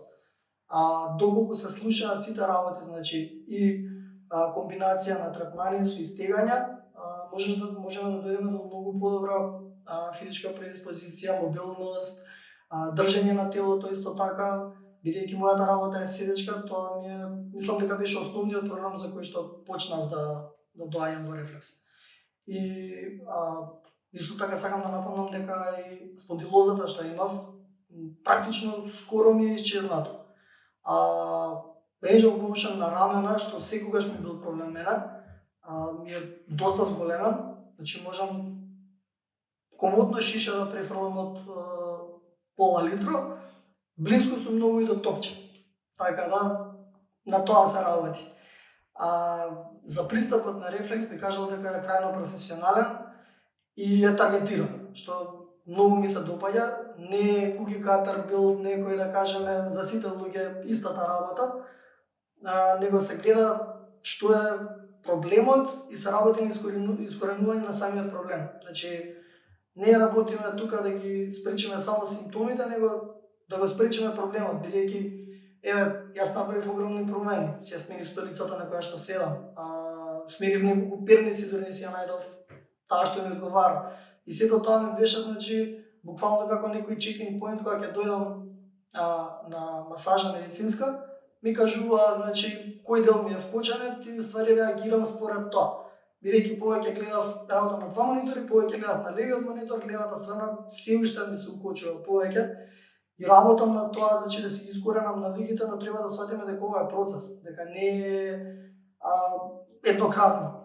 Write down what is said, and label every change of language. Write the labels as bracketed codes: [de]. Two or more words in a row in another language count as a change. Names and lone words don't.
[mk] Доколку се слушаат сите работи, и комбинација на третмани со истегања, можеме да дојдеме до многу подобра физичка предиспозиција, мобилност, држење на телото исто така, бидејќи мојата работа е седечка, тоа ми е, мислам дека беше основниот проблем за кој што почнав да доаѓам во рефлекс. И исто така сакам да напомнам дека и спондилозата што имав, практично скоро ми е исчезнато. [en] Range of motion [mk] на рамена, што секогаш ми бил проблем мене, ми е доста зголемен, можам комотно шиша да префрлам од пола литро, близко сум многу и до топче. Така да, на тоа се работи. За пристапот на рефлекс би кажал дека е крајно професионален и е таргетиран, што многу ми се допаѓа. Не е [en] cookie cutter build [mk] некој, да кажеме, за сите луѓе истата работа, него се гледа што е проблемот и се работи на искоренување на самиот проблем. не работиме тука да ги спречиме само симптомите, него да го спречиме проблемот, бидејќи еве јас направив огромни промени, се сменив столицата на која што седам, сменив неколку перници, дори не си ја најдов таа што ми одговара. И сето тоа ми беше, значи, буквално како некој [en] check-in point [mk] кога ќе дојдам на масажа медицинска, ми кажува, значи, кој дел ми е вкоченет и ствари реагирам според тоа. Бидејќи повеќе гледав работа на два монитори, повеќе гледав на левиот монитор, левата страна се уште ми се укочува повеќе и работам на тоа, значи, да си искоренам навиките, но треба да сватиме дека ова е процес, дека не е еднократно.